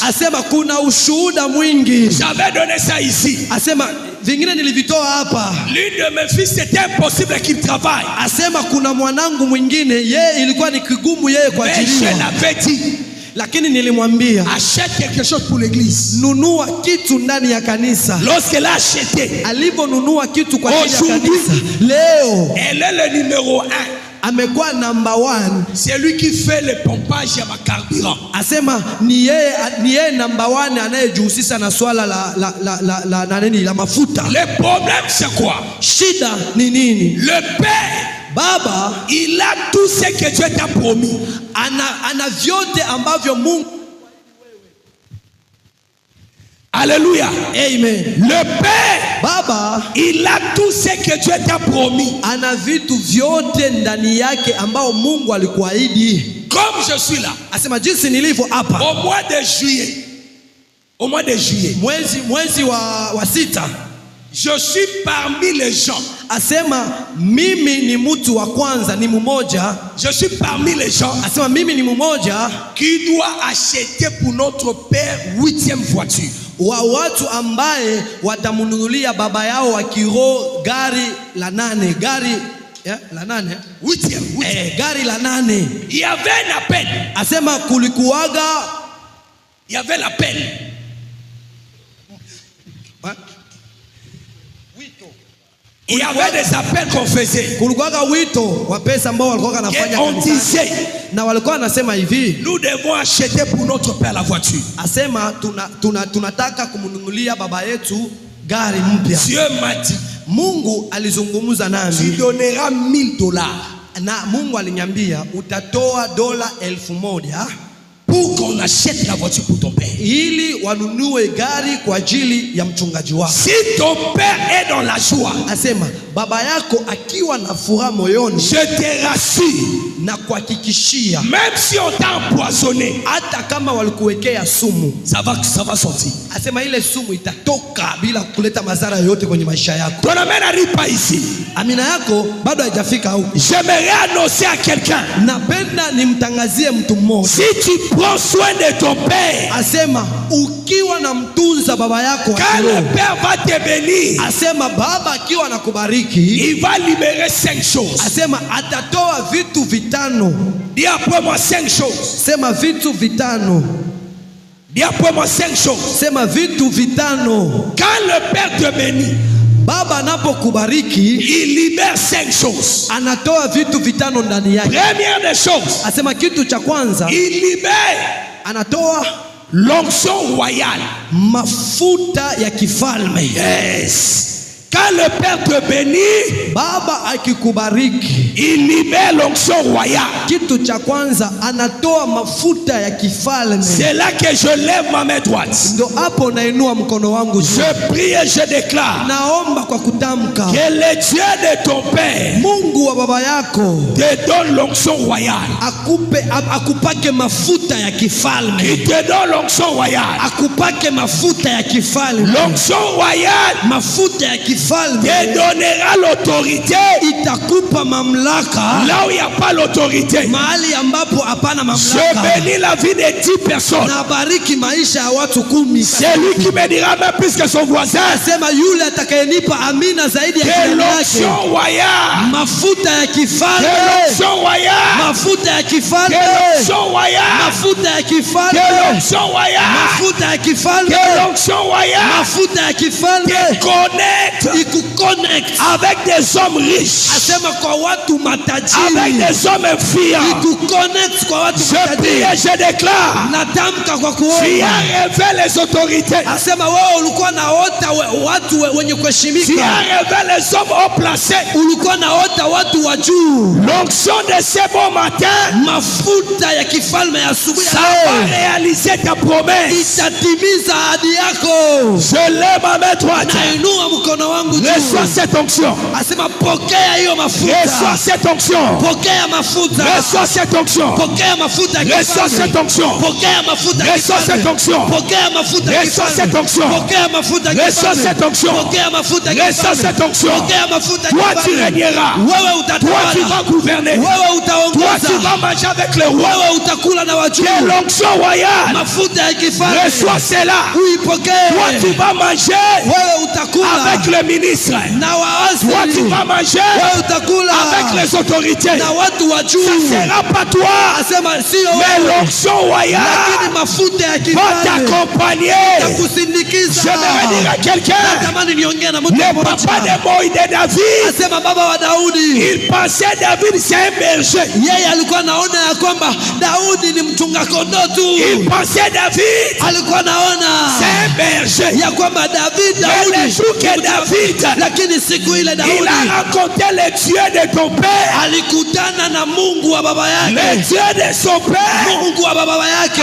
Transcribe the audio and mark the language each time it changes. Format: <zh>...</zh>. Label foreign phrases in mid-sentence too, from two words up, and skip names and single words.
<sw>Asema kuna ushuhuda mwingi.</sw> <fr>J'avais donné ça ici.</fr> <sw>Asema vingine nilivitoa hapa.</sw> <fr>L'une de mes filles, c'était impossible qu'il travaille.</fr> <sw>Asema kuna mwanangu mwingine, yeye ilikuwa ni kigumu yeye</sw> <fr>Mais je</fr> <sw>kuajiriwa,</sw> <fr>l'avais dit,</fr> <sw>lakini nilimwambia</sw> <fr>achète quelque chose pour l'église.</fr> <sw>nunua kitu ndani ya kanisa.</sw> <fr>Lorsqu'elle a acheté,</fr> <sw>Aliponunua kitu kwa ajili ya</sw> <fr>Aujourd'hui.</fr> <sw>kanisa, leo</sw> <fr>elle est le numéro 1.</fr> <sw>amekuwa number 1.</sw> <fr>C'est lui qui fait le pompage à ma carburant.</fr> <sw>Asema ni yeye number 1 anayejihusisha na swala la mafuta.</sw> <fr>Le problème c'est quoi?</fr> <sw>Shida ni nini?</sw> <fr>Le père,</fr> <sw>Baba</sw> <fr>il a tout ce que Dieu t'a promis.</fr> <sw>ana vyote ambavyo Mungu.</sw> <fr>Alléluia.</fr> <sw>Amen.</sw> <fr>Le père,</fr> <sw>Baba</sw> <fr>il a tout ce que Dieu t'a promis.</fr> <sw>ana vitu vyote ndani yake ambao Mungu alikuahidi.</sw> <fr>Comme je suis là,</fr> <sw>Asema jinsi nilivyo hapa,</sw> <fr>au mois de juillet,</fr> <sw>mwezi wa 6,</sw> <fr>je suis parmi les gens.</fr> <sw>asema mimi ni mtu wa kwanza, ni mmoja.</sw> <fr>Je suis parmi les gens</fr> <sw>Asema mimi ni mmoja</sw> <fr>qui doit acheter pour notre père 8e voiture.</fr> <sw>wa watu ambaye watamnunulia baba yao wa kiroho gari la 8, gari la 8,</sw> <fr>8e.</fr> <sw>gari la 8.</sw> <fr>Il y avait un appel.</fr> <sw>Asema kulikuwaga,</sw> <fr>Il y avait l'appel. Il y avait des appels qu'on faisait.</fr> <sw>kulikuwaga wito wa pesa ambao walikuwa</sw> <fr>Et</fr> <sw>wanafanya</sw> <fr>on</fr> <sw>kanisani,</sw> <fr>disait,</fr> <sw>na walikuwa wanasema hivi,</sw> <fr>nous devons acheter pour notre père la voiture.</fr> <sw>asema tunataka kumnunulia baba yetu gari mpya.</sw> <fr>Dieu m'a dit,</fr> <sw>Mungu alizungumza</sw> <fr>tu</fr> <sw>nami</sw> <fr>donneras $1000</fr> <sw>na Mungu aliniambia utatoa $1000</sw> <fr>pour pour qu'on achète la voiture pour ton père.</fr> <sw>ili wanunue gari kwa ajili ya mchungaji wako.</sw> <fr>Si ton père est dans la joie,</fr> <sw>Asema baba yako akiwa na furaha moyoni,</sw> <fr>je te rassure,</fr> <sw>na kuhakikishia</sw> <fr>même si on t'a empoisonné,</fr> <sw>hata kama walikuwekea sumu,</sw> <fr>ça va sortir.</fr> <sw>asema ile sumu itatoka bila kuleta madhara yoyote kwenye maisha yako.</sw> <fr>Ton amène n'arrive pas ici.</fr> <sw>Amina yako bado haijafika huko.</sw> <fr>J'aimerais annoncer à quelqu'un,</fr> <sw>Napenda nimtangazie mtu mmoja.</sw> <fr>si tu prends soin de ton père,</fr> <sw>Asema ukiwa na mtunza baba yako wa</sw> <fr>quand le</fr> <sw>kiroho,</sw> <fr>père va te bénir,</fr> <sw>asema baba akiwa anakubariki,</sw> <fr>il va libérer 5 choses.</fr> <sw>asema atatoa vitu vitano.</sw> <fr>Dis après moi 5 choses.</fr> <sw>Sema vitu vitano.</sw> <fr>Dis après moi 5 choses.</fr> <sw>Sema vitu vitano.</sw> <fr>Quand le père te bénit,</fr> <sw>Baba anapokubariki,</sw> <fr>il libère 5 choses.</fr> <sw>anatoa vitu vitano ndani yake.</sw> <fr>Première des choses,</fr> <sw>Asema kitu cha kwanza,</sw> <fr>il libère</fr> <sw>anatoa</sw> <fr>l'onction royale.</fr> <sw>mafuta ya kifalme. Yes.</sw> <fr>Quand le père te bénit,</fr> <sw>Baba akikubariki,</sw> <fr>il libère l'onction royale.</fr> <sw>kitu cha kwanza anatoa mafuta ya kifalme.</sw> <fr>C'est là que je lève ma main droite.</fr> <sw>Ndo hapo nainua mkono wangu juu.</sw> <fr>Je prie et je déclare</fr> <sw>Naomba kwa kutamka,</sw> <fr>que le Dieu de ton père</fr> <sw>Mungu wa baba yako</sw> <fr>te donne l'onction royale.</fr> <sw>akupake mafuta ya kifalme.</sw> <fr>Il te donne l'onction royale.</fr> <sw>Akupake mafuta ya kifalme.</sw> <fr>L'onction royale</fr> <sw>Mafuta ya kifalme</sw> <fr>te donnera l'autorité</fr> <sw>itakupa mamlaka</sw> <fr>là où il n'y a pas l'autorité.</fr> <sw>mahali ambapo hapana</sw> <fr>Je</fr> <sw>mamlaka.</sw> <fr>bénis la vie de 10 personnes.</fr> <sw>Nabariki maisha ya watu 10.</sw> <fr>C'est lui qui me dira même plus que son voisin</fr> <sw>Sema yule atakayenipa amina zaidi ya</sw> <fr>que</fr> <sw>jirani</sw> <fr>l'onction</fr> <sw>yake.</sw> <fr>royale,</fr> <sw>Mafuta ya</sw> <fr>que</fr> <sw>kifalme.</sw> <fr>l'onction royale,</fr> <sw>Mafuta ya</sw> <fr>que</fr> <sw>kifalme.</sw> <fr>l'onction royale,</fr> <sw>Mafuta ya</sw> <fr>que</fr> <sw>kifalme.</sw> <fr>l'onction royale,</fr> <sw>Mafuta ya kifalme.</sw> <fr>que l'onction royale</fr> <sw>Mafuta ya kifalme</sw> <fr>te connecte</fr> <sw>ikuconnect.</sw> <fr>avec des hommes riches,</fr> <sw>Asema kwa watu</sw> <fr>avec</fr> <sw>matajiri.</sw> <fr>des hommes influents.</fr> <sw>Ikuconnect kwa watu</sw> <fr>Je prie</fr> <sw>matajiri.</sw> <fr>et je déclare,</fr> <sw>Natamka kwa</sw> <fr>tu</fr> <sw>kuomba.</sw> <fr>as révélé les autorités,</fr> <sw>Asema wewe ulikuwa naota watu wenye</sw> <fr>tu</fr> <sw>kuheshimika.</sw> <fr>as révélé les hommes haut placés.</fr> <sw>Ulikuwa naota watu wa juu.</sw> <fr>L'onction de ce bon matin,</fr> <sw>Mafuta ya kifalme ya asubuhi ya</sw> <fr>ça va</fr> <sw>leo</sw> <fr>réaliser ta promesse.</fr> <sw>itatimiza ahadi yako.</sw> <fr>Je lève ma main droite.</fr> <sw>Nainua mkono wangu</sw> <fr>Reçois</fr> <sw>juu.</sw> <fr>cette onction.</fr> <sw>Asema pokea hiyo</sw> <fr>Reçois</fr> <sw>mafuta.</sw> <fr>cette onction.</fr> <sw>Pokea mafuta.</sw> <fr>Reçois cette onction.</fr> <sw>Pokea mafuta ya</sw> <fr>Reçois cette</fr> <sw>kifalme.</sw> <fr>onction.</fr> <sw>Pokea mafuta ya</sw> <fr>Reçois cette</fr> <sw>kifalme.</sw> <fr>onction.</fr> <sw>Pokea mafuta ya</sw> <fr>Reçois</fr> <sw>kifalme.</sw> <fr>cette onction.</fr> <sw>Pokea mafuta ya</sw> <fr>Reçois</fr> <sw>kifalme.</sw> <fr>cette onction.</fr> <sw>Pokea mafuta ya</sw> <fr>Reçois</fr> <sw>kifalme.</sw> <fr>cette onction.</fr> <sw>Pokea mafuta ya</sw> <fr>Toi tu</fr> <sw>kifalme.</sw> <fr>régneras.</fr> <sw>Wewe</sw> <fr>Toi tu</fr> <sw>utatawala.</sw> <fr>vas gouverner.</fr> <sw>Wewe</sw> <fr>Toi</fr> <sw>utaongoza.</sw> <fr>tu vas manger avec les rois.</fr> <sw>Wewe utakula na wajuu.</sw> <fr>Que l'onction royale.</fr> <sw>Mafuta ya kifalme.</sw> <fr>Reçois cela.</fr> <sw>Uipokee.</sw> <fr>Toi tu vas manger</fr> <sw>Wewe utakula</sw> <fr>avec le ministre.</fr> <sw>na waasi.</sw> <fr>Toi tu vas manger</fr> <sw>Wewe utakula</sw> <fr>avec les autorités.</fr> <sw>na watu wa</sw> <fr>Ça</fr> <sw>juu.</sw> <fr>ne sera pas toi,</fr> <sw>Asema sio</sw> <fr>mais</fr> <sw>wewe,</sw> <fr>l'onction royale</fr> <sw>lakini mafuta ya</sw> <fr>va</fr> <sw>kifalme</sw> <fr>t'accompagner.</fr> <sw>kusindikiza.</sw> <fr>J'aimerais dire à quelqu'un,</fr> <sw>Natamani niongee na mtu</sw> <fr>le</fr> <sw>mmoja.</sw> <fr>papa de Moïse de David,</fr> <sw>Asema baba wa Daudi,</sw> <fr>il pensait David c'est un berger.</fr> <sw>yeye alikuwa naona ya kwamba Daudi ni mchunga kondoo tu.</sw> <fr>Il pensait David</fr> <sw>Alikuwa naona</sw> <fr>c'est un berger.</fr> <sw>ya kwamba Daudi</sw> <fr>Mais le jour que David,</fr> <sw>lakini siku ile</sw> <fr>il</fr> <sw>Daudi</sw> <fr>a rencontré le Dieu de ton père,</fr> <sw>alikutana na Mungu wa baba</sw> <fr>le</fr> <sw>yake.</sw> <fr>Dieu de son père,</fr> <sw>Mungu wa baba yake</sw>